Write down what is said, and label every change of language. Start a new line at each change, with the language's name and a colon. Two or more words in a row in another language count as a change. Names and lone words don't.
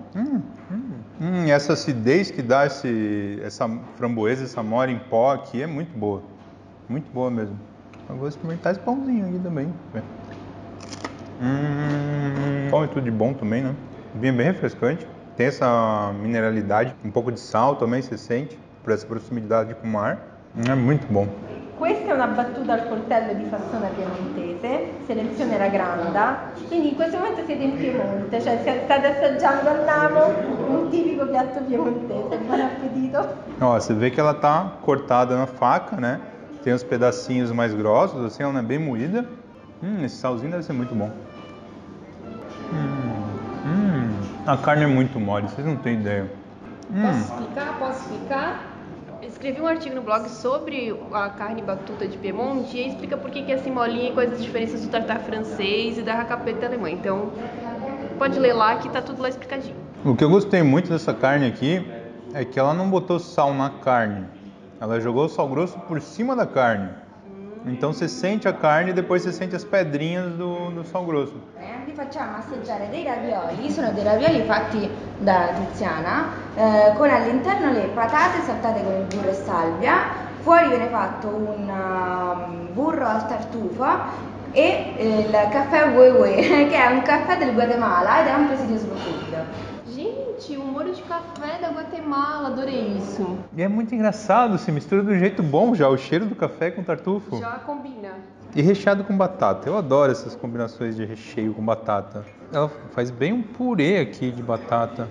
Portuguese: E essa acidez que dá essa framboesa, essa mora em pó aqui é muito boa mesmo. Eu vou experimentar esse pãozinho aqui também. Pão é tudo de bom também, né? Vinho bem refrescante, tem essa mineralidade,
Italian: un po' di
Portuguese: sal também você sente, por essa proximidade com o mar. É muito bom.
Italian: Questa è una battuta al coltello di fassona piemontese, selezione la granda, quindi in questo momento siete in Piemonte, cioè state assaggiando al Namo un tipico piatto piemontese. Buon appetito!
Portuguese: Ó, você vê que ela tá cortada na faca, né? Tem os pedacinhos mais grossos, assim, ela não é bem moída. Esse salzinho deve ser muito bom. A carne é muito mole, vocês não têm ideia. Posso explicar? Eu escrevi um artigo no blog sobre a carne batuta de Piemonte e aí explica por que é assim molinha e quais as diferenças do tartar francês e da racapeta alemã. Então, pode ler lá que tá tudo lá explicadinho. O que eu gostei muito dessa carne aqui é que ela não botou sal na carne. Ela jogou o sal grosso por cima da carne. Então você sente a carne e depois você sente as pedrinhas do sal grosso.
Italian: Vi facciamo assaggiare dei ravioli, sono dei ravioli fatti da Tiziana, con all'interno le patate saltate con il burro e salvia, fuori viene fatto un burro al tartufo e il caffè Wewe, che è un caffè del Guatemala ed è un presidio slow food.
Portuguese: Gente, um molho de café da Guatemala, adorei isso. E é muito engraçado, se mistura de um jeito bom já, o cheiro do café com tartufo. Já combina. E recheado com batata, eu adoro essas combinações de recheio com batata. Ela faz bem um purê aqui de batata.